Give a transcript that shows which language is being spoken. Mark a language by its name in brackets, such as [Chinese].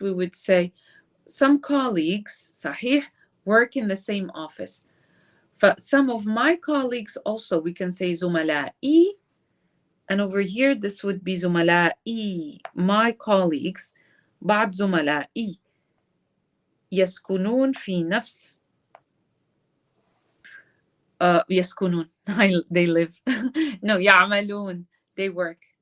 [English] We would say some colleagues صحيح work in the same office. But some of my colleagues also, we can say زملائي. And over here, this would be زملائي, my colleagues. [Arabic] بعض زملائي يسكنون في نفس يسكنون [English] they live. No, يعملون, they work.